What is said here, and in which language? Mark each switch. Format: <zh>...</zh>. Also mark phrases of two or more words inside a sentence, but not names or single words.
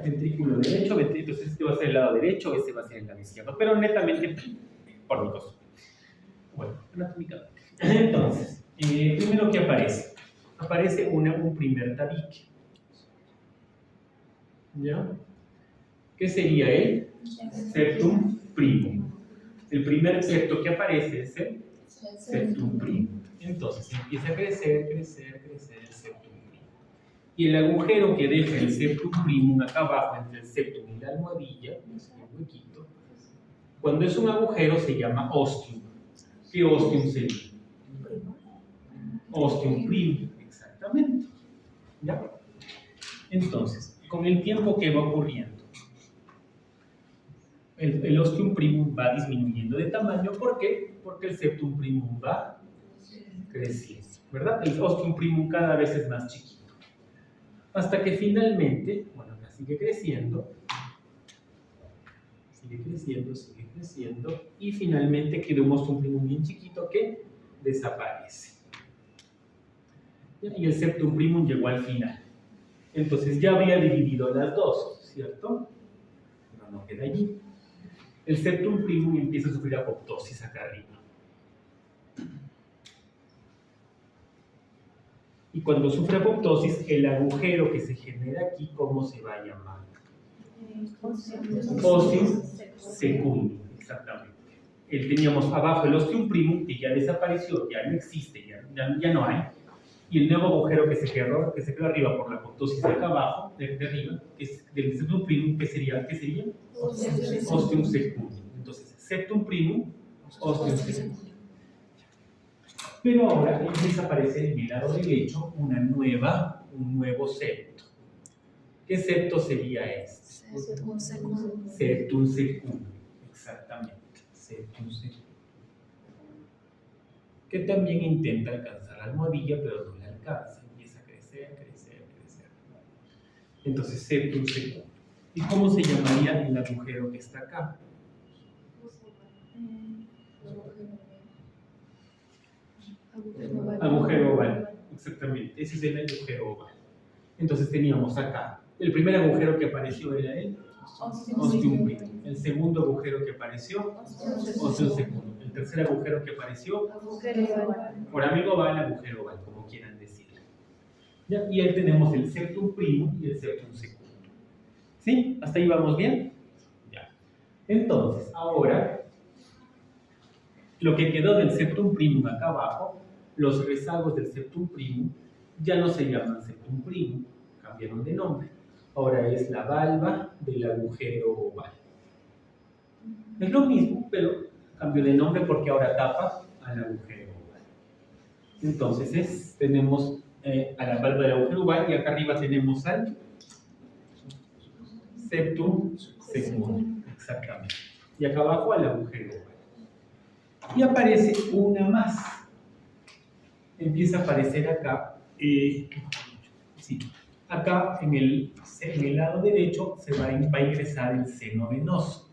<es>Ventrículo derecho, entonces este va a ser el lado derecho, este va a ser el lado izquierdo. Pero netamente por mi costumbre. Bueno, anatómicamente. Entonces, primero que aparece. Aparece un primer tabique. ¿Ya? ¿Qué sería el</es> <la>septum primum?</la> <es>El primer septo que aparece es el</es> <la>septum primum.</la> <es>Entonces empieza a crecer el</es> <la>septum primum.</la> <es>Y el agujero que deja el</es> <la>septum primum</la> <es>acá abajo entre el septum y la almohadilla, un huequito, cuando es un agujero se llama ostium. ¿Qué ostium sería?</es> <la>Ostium primum,</la> <es>exactamente. ¿Ya? Entonces, con el tiempo que va ocurriendo, el</es> <la>ostium primum</la> <es>va disminuyendo de tamaño. ¿Por qué? Porque el</es> <la>septum primum</la> <es>va creciendo, ¿verdad? El</es> <la>ostium primum</la> <es>cada vez es más chiquito. Hasta que finalmente, bueno, sigue creciendo, y finalmente queda un</es> <la>ostium primum</la> <es>bien chiquito que desaparece. Y el</es> <la>septum primum</la> <es>llegó al final. Entonces ya había dividido las dos, ¿cierto? Pero no queda allí. El</es> <la>septum primum</la> <es>empieza a sufrir apoptosis acá arriba. Y cuando sufre apoptosis, el agujero que se genera aquí, ¿cómo se va a llamar?</es> <la>Ostium secundum,</la> <es>exactamente. Teníamos abajo el</es> <la>ostium primum,</la> <es>que ya desapareció, ya no existe, ya no hay. Y el nuevo agujero que se quedó arriba por la apoptosis de acá abajo, de arriba, es del</es> <la>septum primum,</la> <es>¿qué sería?</es> <la>Ostium secundum. Entonces, septum primum, ostium secundum.</la> <es>Pero ahora empieza a aparecer en el lado derecho un nuevo septo. ¿Qué septo sería este?</es> <la>Septum secundum, exactamente. Septum secundum.</la> <es>Que también intenta alcanzar la almohadilla, pero no la alcanza. Empieza a crecer. Entonces,</es> <la>septum secundum.</la> <es>¿Y cómo se llamaría el agujero que está acá? Agujero oval, exactamente. Ese es el agujero oval. Entonces teníamos acá. El primer agujero que apareció era el ostium primum. El segundo agujero que apareció,</es> <la>ostium secundum.</la> <es>El tercer agujero que apareció, foramen oval, agujero oval, como quieran decirlo. ¿Ya? Y ahí tenemos el</es> <la>septum primum</la> <es>y el</es> <la>septum secundum.</la> <es>¿Sí? ¿Hasta ahí vamos bien? Ya. Entonces, ahora, lo que quedó del</es> <la>septum primum</la> <es>acá abajo, los rezagos del</es> <la>septum primum</la> <es>ya no se llaman</es> <la>septum primum,</la> <es>cambiaron de nombre. Ahora es la valva del agujero oval. Es lo mismo, pero cambió de nombre porque ahora tapa al agujero oval. Entonces tenemos a la valva del agujero oval y acá arriba tenemos al</es> <la>septum secundum,</la> <es>exactamente. Y acá abajo al agujero oval. Y aparece una más. Empieza a aparecer acá, acá en el lado derecho va a ingresar el seno venoso.</es>